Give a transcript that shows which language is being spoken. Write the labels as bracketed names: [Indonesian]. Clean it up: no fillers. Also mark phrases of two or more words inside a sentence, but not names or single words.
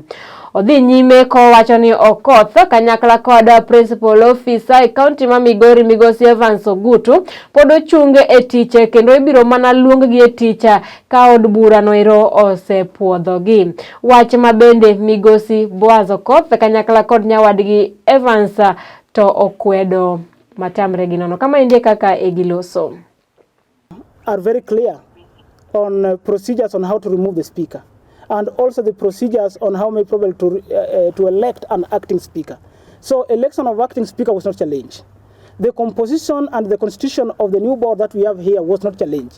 [Luo (Kenya and Tanzania)] Odhi nyime ko wacho ni Okoth kanyakla kod [English] principal officer [Luo (Kenya and Tanzania)] e county ma Migori Migosi Evans Ogutu pod ochunge e tich kendo ibiro mana luonggi e tich ka od bura no ero osepuodhogi. Wach mabende Migosi Boaz Okoth kanyakla kod nyawadgi Evans to okwedo matamre gi nono kama indie kaka egiloso [English] are very clear on procedures on how to remove the speaker, and also the procedures on how may probably to elect an acting speaker. So election of acting speaker was not challenged. The composition and the constitution of the new board that we have here was not challenged.